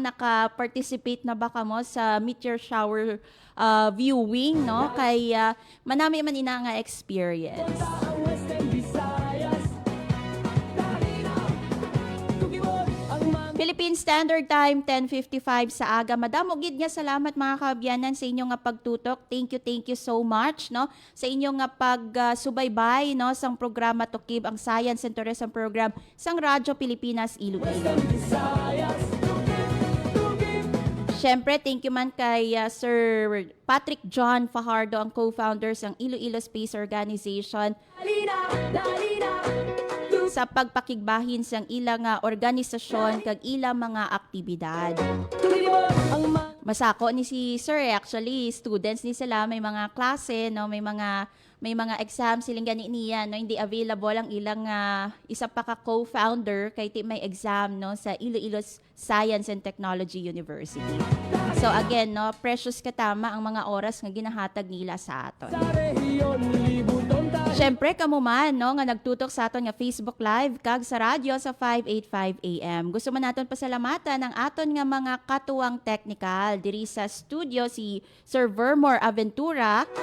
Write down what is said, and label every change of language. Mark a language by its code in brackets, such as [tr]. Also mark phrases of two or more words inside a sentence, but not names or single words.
[hil] Naka-participate na ba kamo sa meteor shower viewing no kay manami man ina nga experience. Philippine Standard Time 10:55 sa aga. Madamo gid nga salamat mga kaabyanan sa inyo nga pagtutok. [en] Thank you so much [hil] no sa inyo nga pagsubaybay no sang programa Tukib, ang Science and Tourism program sang Radyo Pilipinas Iloilo. Syempre, [en] thank you [hil] man kay Sir Patrick John Fajardo, ang co-founder ng Iloilo Space Organization, sa pagpakigbahin sang ilang organisasyon kag ilang mga aktibidad. Masako ni si Sir [en] actually students [hil] ni sila, may mga klase no, may mga may mga exam siling gani niya no, hindi available ang ilang isa pa ka co-founder kay ti may exam no sa Iloilo Science and Technology University. [en] So again [hil] no, precious katama ang mga oras nga ginahatag nila sa aton. Syempre kamo man no nga nagtutok sa aton nga Facebook Live kag sa radyo sa 585 AM. Gusto man naton pasalamatan ang aton nga mga katuwang technical diri sa studio si Sir Vermore Aventura.